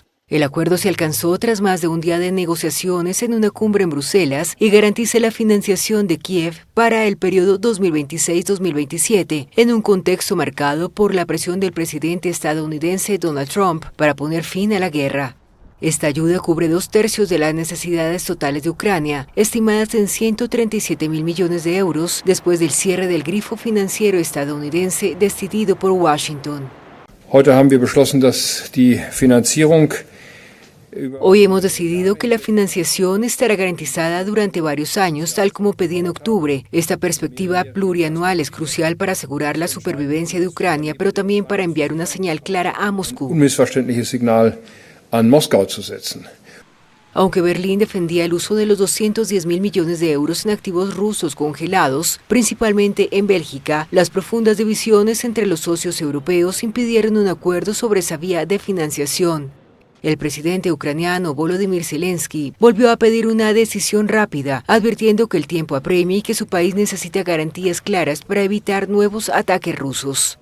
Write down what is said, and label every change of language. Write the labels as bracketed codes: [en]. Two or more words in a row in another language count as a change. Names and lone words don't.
[es] El acuerdo se alcanzó tras más de un día de negociaciones en una cumbre en Bruselas y garantiza la financiación de Kiev para el periodo 2026-2027, en un contexto marcado por la presión del presidente estadounidense Donald Trump para poner fin a la guerra. Esta ayuda cubre 2/3 de las necesidades totales de Ucrania, estimadas en 137.000 millones de euros después del cierre del grifo financiero estadounidense decidido por Washington. [de] Heute haben wir beschlossen, dass die Finanzierung [es] Hoy hemos decidido que la financiación estará garantizada durante varios años, tal como pedí en octubre. Esta perspectiva plurianual es crucial para asegurar la supervivencia de Ucrania, pero también para enviar una señal clara a Moscú. [de] unmissverständliches Signal an Moskau zu setzen. [es] Aunque Berlín defendía el uso de los 210.000 millones de euros en activos rusos congelados, principalmente en Bélgica, las profundas divisiones entre los socios europeos impidieron un acuerdo sobre esa vía de financiación. El presidente ucraniano Volodymyr Zelensky volvió a pedir una decisión rápida, advirtiendo que el tiempo apremia y que su país necesita garantías claras para evitar nuevos ataques rusos.